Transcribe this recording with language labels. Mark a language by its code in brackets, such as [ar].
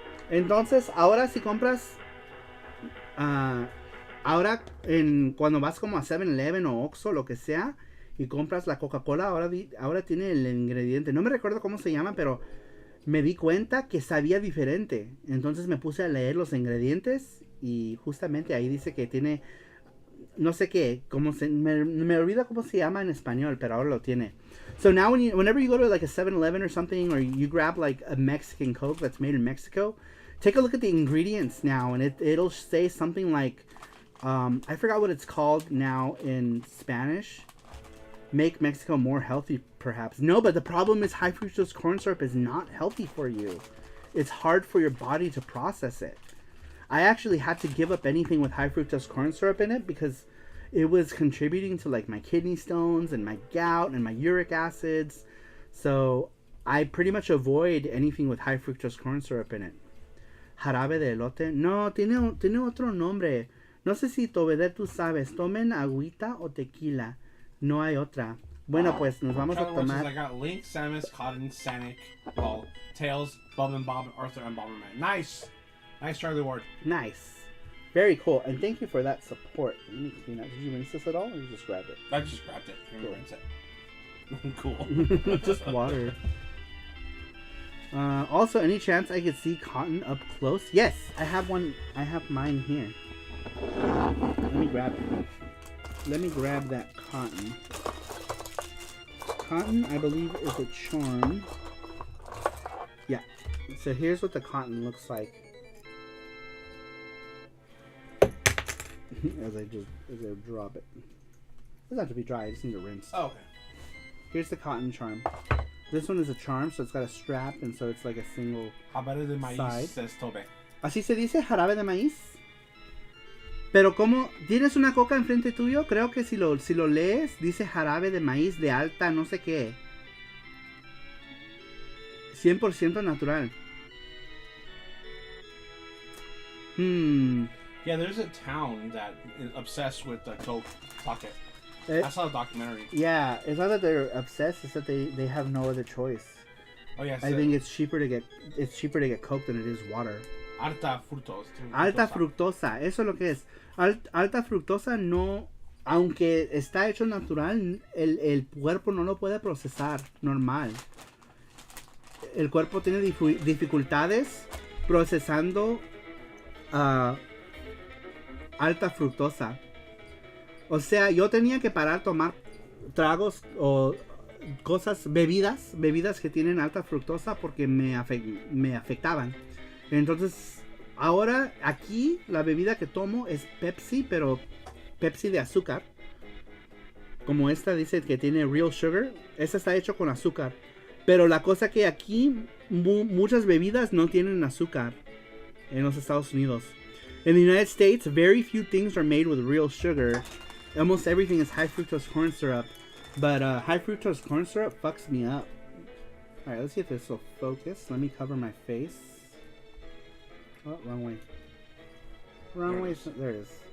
[es] Entonces, ahora si compras... ahora, cuando vas como a 7-Eleven o Oxxo, lo que sea, y compras la Coca-Cola, ahora tiene el ingrediente. No me recuerdo cómo se llama, pero me di cuenta que sabía diferente. Entonces me puse a leer los ingredientes y justamente ahí dice que tiene... No sé qué, me olvida cómo se llama en español, pero ahora lo tiene. [en] So now whenever you go to like a 7-Eleven or something, or you grab like a Mexican Coke that's made in Mexico, take a look at the ingredients now, and it'll say something like, I forgot what it's called now in Spanish. Make Mexico more healthy, perhaps. No, but the problem is high fructose corn syrup is not healthy for you. It's hard for your body to process it. I actually had to give up anything with high fructose corn syrup in it because it was contributing to like my kidney stones and my gout and my uric acids. So I pretty much avoid anything with high fructose corn syrup in it. [es] Jarabe de elote. No, tiene otro nombre. No sé si Tobeder tú sabes. Tomen agüita o tequila. No hay otra. Bueno, pues nos vamos a tomar. [en] I got Link, Samus, Cotton, Sonic, Tails, Bob and Bob, Arthur, and Bomberman. Nice! Nice Charlie Ward. Nice. Very cool. And thank you for that support. Let me clean up. Did you rinse this at all or you just grabbed it? I just grabbed it. Cool. Rinse it. Cool. Just water. Also, any chance I could see cotton up close? Yes, I have one. I have mine here. Let me grab it. Let me grab that cotton. Cotton, I believe, is a charm. Yeah. So here's what the cotton looks like. as I drop it. It doesn't have to be dry. I just need to rinse. Oh, okay. Here's the cotton charm. This one is a charm, so it's got a strap, and so it's like a single [es] Jarabe de maíz [en] side. says Tobe. [es] ¿Así se dice jarabe de maíz? Pero como tienes una coca enfrente tuyo, creo que si lo lees, dice jarabe de maíz de alta no sé qué. [en] 100% natural. Yeah, there's a town that is obsessed with the Coke pocket. I saw a documentary. Yeah, it's not that they're obsessed, it's that they have no other choice. Oh yeah, I think it's cheaper to get Coke than it is water. [es] Alta fructosa. Alta fructosa, eso es lo que es. Alta fructosa no, aunque está hecho natural, el cuerpo no lo puede procesar normal. El cuerpo tiene dificultades procesando alta fructosa. O sea, yo tenía que parar a tomar tragos o cosas, bebidas que tienen alta fructosa porque me afectaban. Entonces, ahora aquí la bebida que tomo es Pepsi, pero Pepsi de azúcar. Como esta dice que tiene [en] real sugar, [es] esta está hecho con azúcar. Pero la cosa que aquí muchas bebidas no tienen azúcar en los Estados Unidos. [en] In the United States, very few things are made with real sugar. Almost everything is high fructose corn syrup. But high fructose corn syrup fucks me up. Alright, let's see if this will focus. Let me cover my face. Oh, wrong way. Wrong way. There it is.